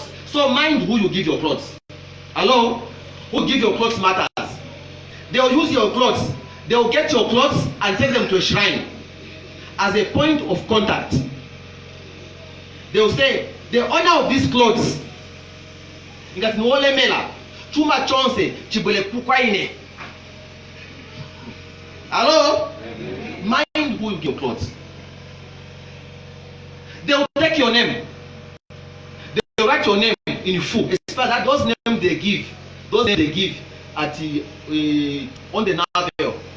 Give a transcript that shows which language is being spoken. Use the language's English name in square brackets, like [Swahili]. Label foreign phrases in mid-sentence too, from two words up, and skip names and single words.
[English] So mind who you give your clothes. Hello? Who give your clothes matters. They will use your clothes. They will get your clothes and take them to a shrine as a point of contact. They will say, the owner of these clothes [Nyanja] ngati niwolemera chuma chonse chibwere kukwaine. [English] Hello? Mind who you give clothes. They will take your name. They will write your name in full. Especially that those names they give at the on the navel.